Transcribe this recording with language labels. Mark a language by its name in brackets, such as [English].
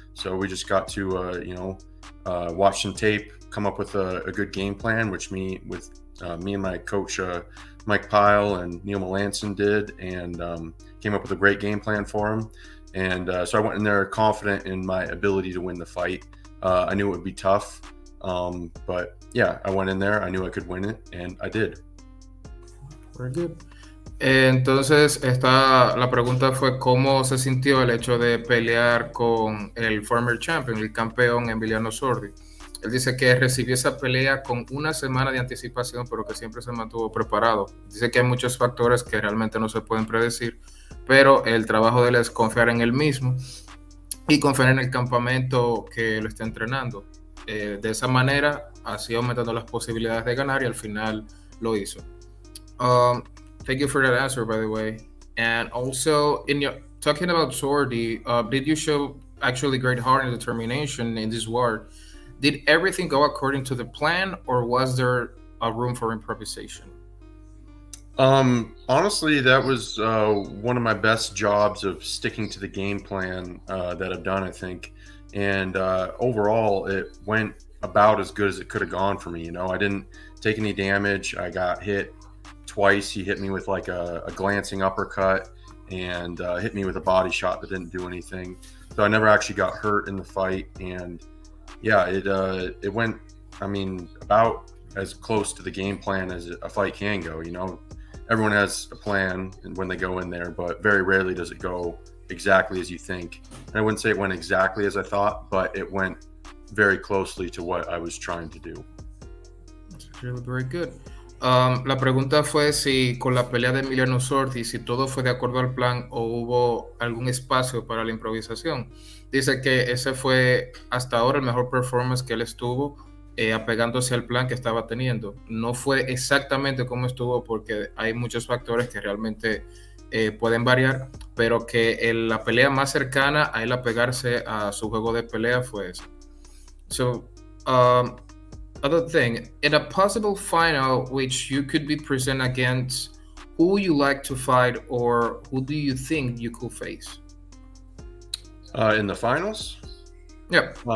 [English] So we just got to, you know, watch some tape, come up with a good game plan, which me and my coach Mike Pyle and Neil Melanson did, and came up with a great game plan for him. And so I went in there confident in my ability to win the fight. I knew it would be tough, but yeah, I went in there. I knew I could win it, and I did. Very good. [Spanish] Entonces, la pregunta fue cómo se sintió el hecho de pelear con el [English] former champion, [Spanish] el campeón Emiliano Sordi. Él dice que recibió esa pelea con una semana de anticipación, pero que siempre se mantuvo preparado. Dice que hay muchos factores que realmente no se pueden predecir, pero el trabajo de él es confiar en él mismo y confiar en el campamento que lo está entrenando. De esa manera, así aumentando las posibilidades de ganar, y al final lo hizo. [English] Thank you for that answer, by the way. And also, talking about Sordi, did you show actually great heart and determination in this war? Did everything go according to the plan, or was there a room for improvisation? Honestly, that was one of my best jobs of sticking to the game plan that I've done, I think. And overall, it went about as good as it could have gone for me. You know, I didn't take any damage. I got hit twice. He hit me with like a glancing uppercut and hit me with a body shot that didn't do anything. So I never actually got hurt in the fight. And yeah, it went, I mean, about as close to the game plan as a fight can go. You know, everyone has a plan when they go in there, but very rarely does it go exactly as you think. And I wouldn't say it went exactly as I thought, but it went very closely to what I was trying to do. That's really very good. [Spanish] La pregunta fue si con la pelea de Emiliano Sordi, si todo fue de acuerdo al plan o hubo algún espacio para la improvisación. Dice que ese fue hasta ahora el mejor performance que él estuvo apegándose al plan que estaba teniendo. No fue exactamente como estuvo porque hay muchos factores que realmente pueden variar, pero que la pelea más cercana a él apegarse a su juego de pelea fue esa. [English] So, other thing, in a possible final which you could be present against, who you like to fight, or who do you think you could face? In the finals? Yeah.